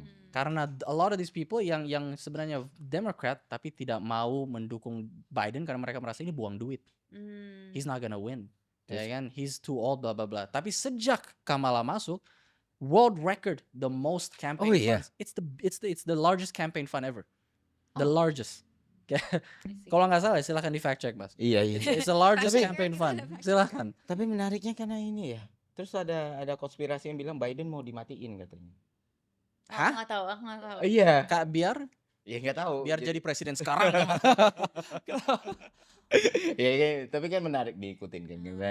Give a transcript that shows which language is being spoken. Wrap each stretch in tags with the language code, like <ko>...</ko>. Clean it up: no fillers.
<id>Karena</id> <en>a lot of these people</en> <id>yang sebenarnya Democrat tapi tidak mau mendukung Biden karena mereka merasa ini buang duit.</id> <en>He's not gonna win.</en> <id>Ya kan?</id> <en>He's too old blah blah blah.</en> <id>Tapi sejak Kamala masuk,</id> <en>world record the most campaign funds. It's the largest campaign fund ever. The largest.</en> <id>Kalau nggak salah silakan di fact check, Mas. Iya.</id> <en>It's the largest campaign fund.</en> <id>Silakan. Tapi menariknya karena ini ya. Terus ada konspirasi yang bilang Biden mau dimatiin katanya. Aku nggak tahu. Iya. Kak, biar Ya nggak tahu. biar jadi presiden sekarang. Ya, tapi kan menarik diikutin kan.</id>